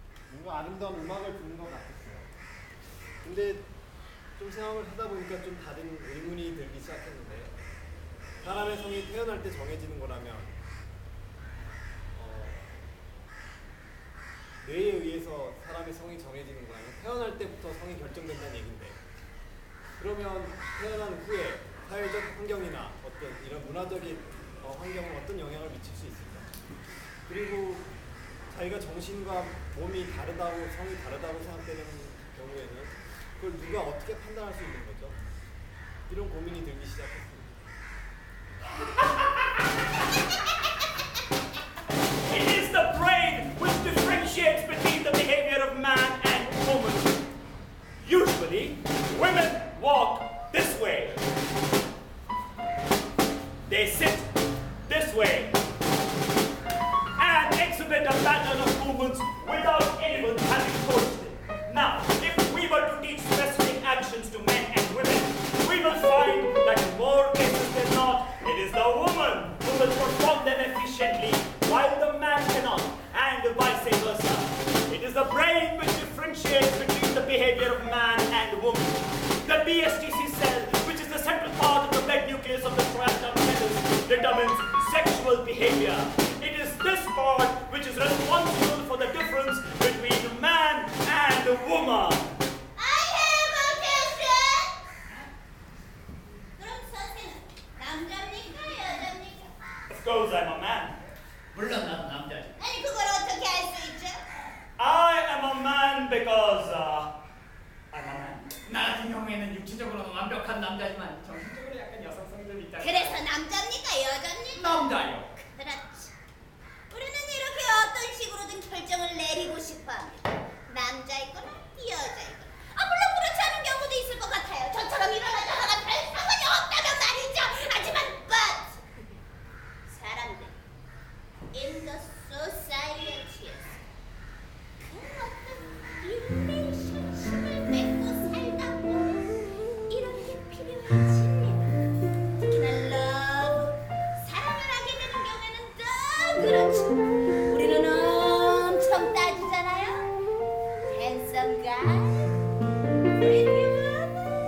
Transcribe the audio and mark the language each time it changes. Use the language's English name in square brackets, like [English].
[Korean] 뭔가 아름다운 음악을 듣는 것 같았어요. 근데 좀 생각을 하다 보니까 좀 다른 의문이 들기 시작했는데, 사람의 성이 태어날 때 정해지는 거라면 뇌에 의해서 사람의 성이 정해지는 거라면 태어날 때부터 성이 결정된다는 얘긴데, 그러면 태어난 후에 사회적 환경이나 어떤 이런 문화적인 환경은 어떤 영향을 미칠 수 있을까? 그리고 자기가 정신과 몸이 다르다고, 성이 다르다고 생각되는 경우에는 그걸 누가 어떻게 판단할 수 있는 거죠? 이런 고민이 들기 시작했습니다. [English] It is the brain which differentiates between the behavior of man and woman. Usually, women walk this way. They sit this way and exhibit a pattern of movements without anyone having coached them. Now, if we were to teach specific actions to men and women, we will find that in more cases than not, it is the woman who will perform them efficiently while the man cannot, and vice versa. It is the brain which differentiates between the behavior of man and woman. The BSTC cell, which is the central part of the blood nucleus of the striatum fetus, determines sexual behavior. It is this part which is responsible for the difference between man and woman. I have a question. [Korean] 그럼 선생은 남자입니까, 여자입니까? [English] Of course, I'm a man. [Korean] 물론 나도 남자지. 아니 그걸 어떻게 알 수 있죠? [English] I am a man because I'm a man. [Korean] 나 같은 경우에는 육체적으로는 완벽한 남자지만 정신적으로 약간 여성성이 좀 있다. 그래서 남자입니까, 여자입니까? 남자요. 그렇지. 우리는 이렇게 어떤 식으로든 결정을 내리고 싶어합니다. 남자이거나 여자이거나. 물론 그렇지 않은 경우도 있을 것 같아요. 저처럼 일어나자마자 별 상관이 없다면 말이죠. 하지만 but 사람들 [English] in the society [Korean] 에서 그 어떤 relationship을 맺고 살다 보면 이렇게 필요해집니다. 특히나 love, 사랑을 하게 되는 경우에는 더 그렇죠. 우리는 엄청 따지잖아요. [English] Handsome guy, pretty woman.